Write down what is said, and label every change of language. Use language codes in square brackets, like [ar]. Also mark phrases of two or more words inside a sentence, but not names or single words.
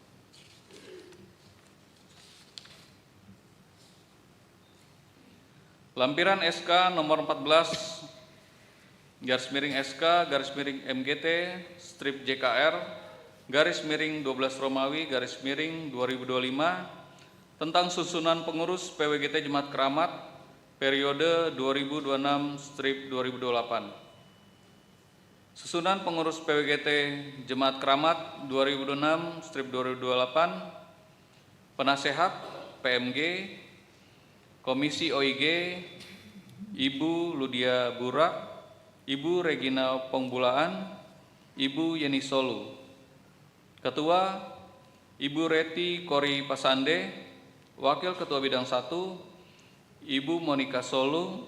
[id] Lampiran SK nomor 14 garis miring SK garis miring MGT strip JKR garis miring 12 Romawi garis miring 2025 tentang susunan pengurus PWGT Jemaat Keramat periode 2026-2028. Susunan pengurus PWGT Jemaat Keramat 2026-2028, penasehat PMG, Komisi OIG, Ibu Ludia Burak, Ibu Regina Pongbulaan, Ibu Yeni Solu. Ketua, Ibu Reti Kori Pasande, Wakil Ketua Bidang 1, Ibu Monika Solu,